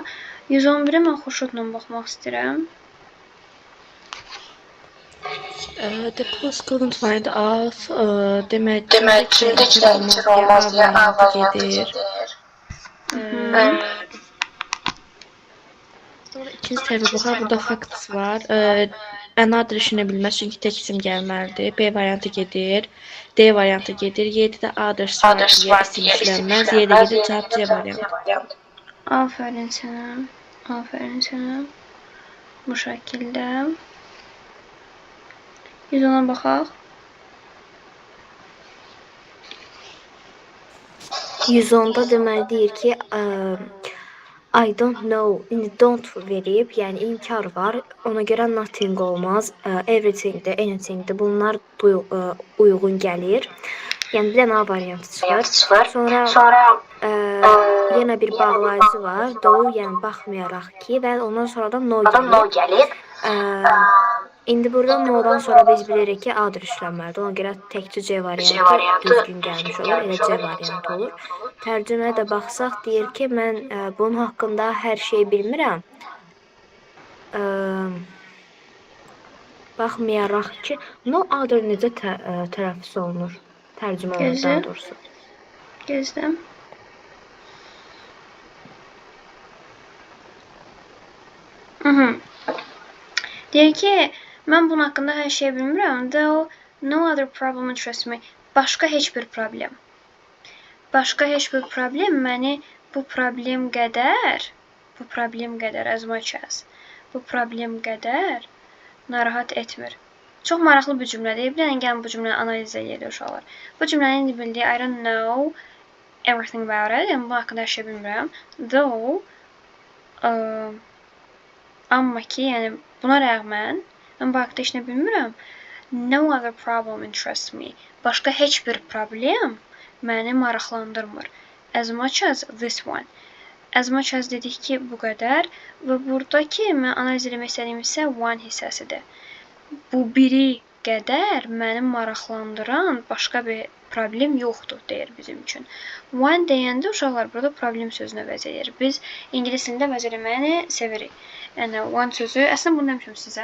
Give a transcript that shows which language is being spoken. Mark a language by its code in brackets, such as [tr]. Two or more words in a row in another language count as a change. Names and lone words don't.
[az] 111-ə mən Xurşudla baxmaq istəyirəm. [en] The police couldn't find out. [az] Demək kimdə ki olmaz deyə A variantı gedir. Sonra ikinci tərəfə baxar. Burada facts var. Another işinə bilməz çünki tək isim gəlməlidir. B variantı gedir. D variantı gedir. Y-də others var deyə isim işlənməz. Y-də gedir cavab C variantı. Aferin sənə. Aferin sənə. Bu şəkildə. 110-a baxaq. 110-da deməli deyir ki, [en] I don't know, [az] indi don't verib, yəni inkar var. Ona görə nothing olmaz. Everything-də, anything-də bunlar uyğun gəlir. Yəni bir dənə A variantı çıxır. Sonra yenə bir bağlayıcı var. Though, yəni baxmayaraq ki, və ondan sonra da no gəlir. İndi burada no-dan sonra biz bilirik ki, A-dır işlənməlidir. Ona görə təkcə C variantı düzgün gəlmiş olur. Elə C variantı olur. Tərcüməyə də baxsaq, deyir ki, mən bunun haqqında hər şeyi bilmirəm. Baxmayaraq ki, [en] no other [az] necə tələffüz olunur? Tərcümə olunur daha doğrusu. Gözləm. Deyir ki, mən bunun haqqında hər şeyi bilmirəm. [en] Though no other problem interests me. [az] Başqa heç bir problem. Başqa heç bir problem məni bu problem qədər [en] as much as [az] bu problem qədər narahat etmir. Çox maraqlı bir cümlədir. Bir dənə gəlin bu cümləni analiz edək uşaqlar. Bu cümlənin bildiyi [en] I don't know everything about it. [az] Yəni bu haqqında hər şey bilmirəm. Though amma ki, yəni buna rəğmən mən bu haqqda heç nə bilmirəm. [en] No other problem interests me. [az] Başqa heç bir problem məni maraqlandırmır. [en] As much as this one. As much as [az] dedik ki, bu qədər. Və buradakı mən analiz etmək istədiyim isə one hissəsidir. Bu biri qədər məni maraqlandıran başqa bir problem yoxdur, deyir bizim üçün. One deyəndə uşaqlar burada problem sözünə vəz edir. Biz ingilis dilində vəz eləməyəni sevirik. Yəni one sözü, əslində bunu demişəm sizə.